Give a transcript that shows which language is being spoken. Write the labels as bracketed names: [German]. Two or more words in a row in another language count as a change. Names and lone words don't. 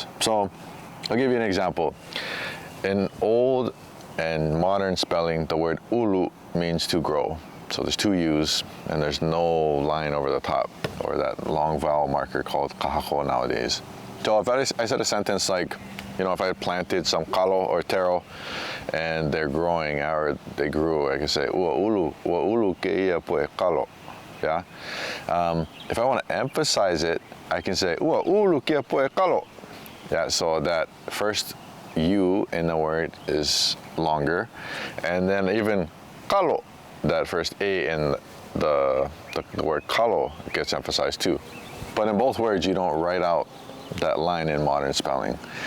[English] So, I'll give you an example. In old and modern spelling, the word ulu means to grow. So there's two U's, and there's no line over the top, or that long vowel marker called kahako nowadays. So if I said a sentence like, if I planted some kalo or taro and they're growing, or they grew, I can say, [Hawaiian] ua ulu ke ia poe kalo. [English] Yeah? If I want to emphasize it, I can say, [Hawaiian] ua ulu ke ia poe kalo. [English] Yeah, so that first U in the word is longer. And then even kalo, that first A in the word kalo gets emphasized too. But in both words, you don't write out that line in modern spelling.